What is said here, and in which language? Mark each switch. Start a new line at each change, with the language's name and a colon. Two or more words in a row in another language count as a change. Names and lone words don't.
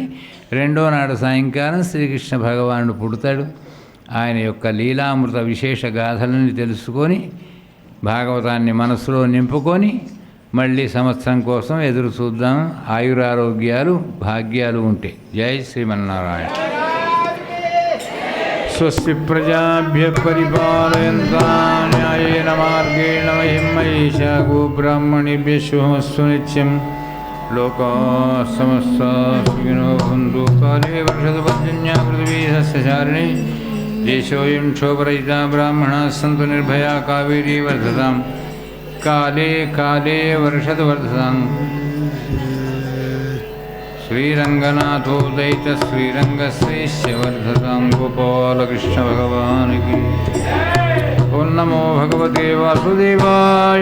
Telugu: 2వ నాడు సాయంకాలం శ్రీకృష్ణ భగవానుడు పుడతాడు. ఆయన యొక్క లీలామృత విశేష గాథలని తెలుసుకొని భాగవతాన్ని మనసులో నింపుకొని మళ్ళీ సంవత్సరం కోసం ఎదురు చూద్దాం. ఆయురారోగ్యాలు భాగ్యాలు ఉంటే. జై శ్రీమన్నారాయణ.
Sanskrit: స్వస్తి ప్రజాభ్య పరిపాలయంతాం న్యాయేన మార్గేణ మహిం మహిషా గోబ్రాహ్మణేభ్య శుభమస్తు నిత్యం. లోకా సమస్తా సుఖినో భవంతు. కాలే వర్షతు పర్జన్యా పృథివీ సస్యచారిణీ. దేశోऽयं क्षोभरहितः ब्राह्मणाः सन्तु निर्भया कावेरी वर्धतां. काले काले वर्षतु वर्धतां. श्रीरङ्गनाथोदयित श्रीरङ्गश्रेष्ठ वर्धतां.
Hindi: गोपालकृष्ण भगवान् की.
Sanskrit: ॐ नमो भगवते वासुदेवाय.